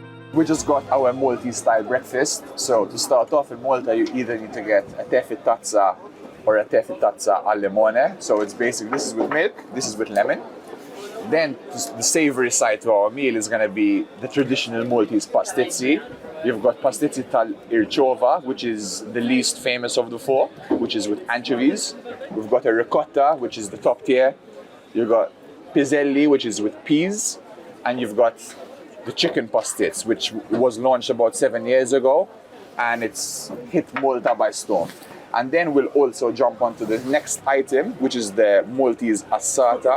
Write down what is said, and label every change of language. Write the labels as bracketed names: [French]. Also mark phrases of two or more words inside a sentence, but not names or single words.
[English] We just got our Maltese style breakfast. So to start off in Malta, you either need to get a [Maltese] tefi tazza [English] or a [Maltese] tefi tazza al limone. [English] So it's basically, this is with milk, this is with lemon. Then the savory side to our meal is going to be the traditional Maltese pastizzi. You've got [Maltese] pastizzi tal irciova, [English] which is the least famous of the four, which is with anchovies. We've got a ricotta, which is the top tier. You've got piselli, which is with peas. And you've got the chicken pastizzi, which was launched about 7 years ago. And it's hit Malta by storm. And then we'll also jump onto the next item, which is the Maltese assata.